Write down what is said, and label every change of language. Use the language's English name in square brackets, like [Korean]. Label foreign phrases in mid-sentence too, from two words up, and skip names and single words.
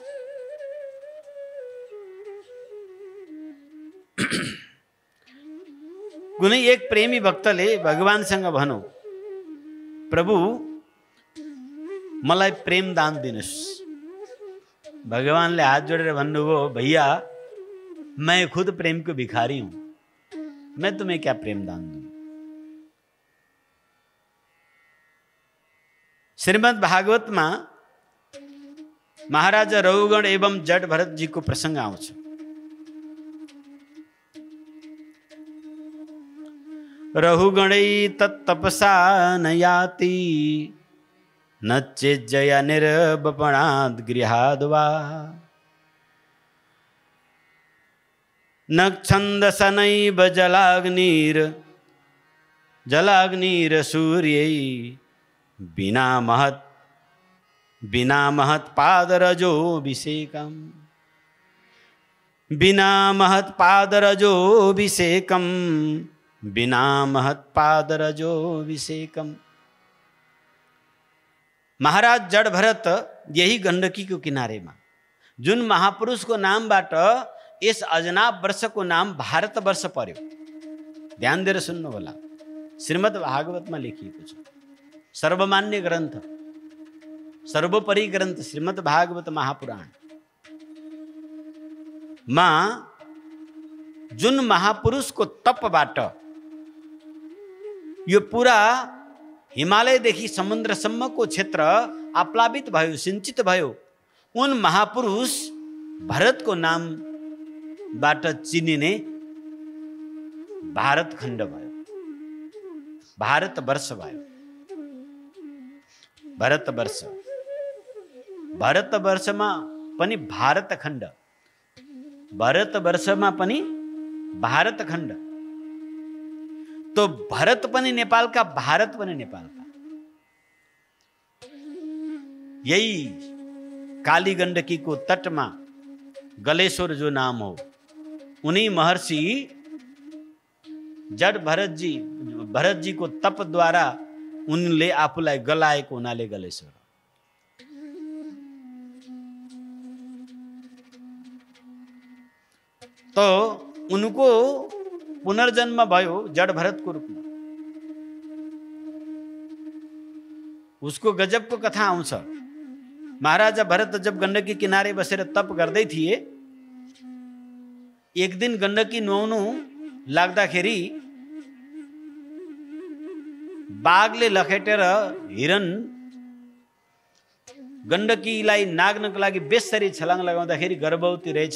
[Nepali] कुनै एक प्रेमी भक्तले भगवानसँग भनौ, प्रभु मलाई प्रेम दान दिनुस्। भगवानले हात जोडेर भन्नुभयो, [Hindi] भैया मैं खुद प्रेम को भिखारी हूं, मैं तुम्हें क्या प्रेम दान दूं। [Nepali] श्रीमद् भागवत में महाराजा रघुगण एवं जड़ भरत जी को प्रसंग आउँछ। [Sanskrit] रघुगणै तत्तपसा न याति, न चेज्जया निर्वपणाद् गृहाद् वा, न छन्दसनैव जलाग्निर सूर्यै, बिना महत् पादरजोऽभिषेकम्, बिना महत् पादरजोऽभिषेकम्, बिना महत् पादरजोऽभिषेकम्। [Nepali] महाराज जड़ भरत यही गंडकी को किनारे में जुन महापुरुष को नामबाट यस अजनाब वर्ष को नाम भारत वर्ष पर्यो। ध्यान दिएर सुन्नु होला, श्रीमद् भागवत में लेखिएको छ। सर्वमान्य ग्रंथ, सर्वोपरि ग्रंथ श्रीमद् भागवत महापुराण मां जुन महापुरुष को तपबाट यो पूरा हिमालयदेखि समुद्रसम्मको क्षेत्र आप्लावित भयो, सिंचित भयो। उन महापुरुष भरत को नामबाट चिनिने भारत खण्ड भयो, भारत वर्ष भयो। भारत वर्ष, भारत वर्षमा पनि भारत खण्ड, भारत वर्षमा पनि भारत खण्ड। तो भरत पनि नेपालका, भारत पनि नेपालका। यही काली गण्डकी को तटमा गलेश्वर जो नाम हो, उन्हीं महर्षि जड़ भरत जी को तप द्वारा उनले आफूलाई गलाएको हुनाले गलेश्वर। तो उनको पुनर्जन्म भयो जड़ भरत [Hindi] को रूप में। [Nepali] उसको गजब को कथा आउँछ। महाराजा भरत जब गण्डकी किनारे बसेर तप गर्दै थिए, एक दिन गण्डकी नुहाउनु लाग्दाखेरि बाघले लखेटेर हिरण गण्डकीलाई नाग्नको लागि बेसरी छलाङ लगाउँदाखेरि गर्भवती रहेछ।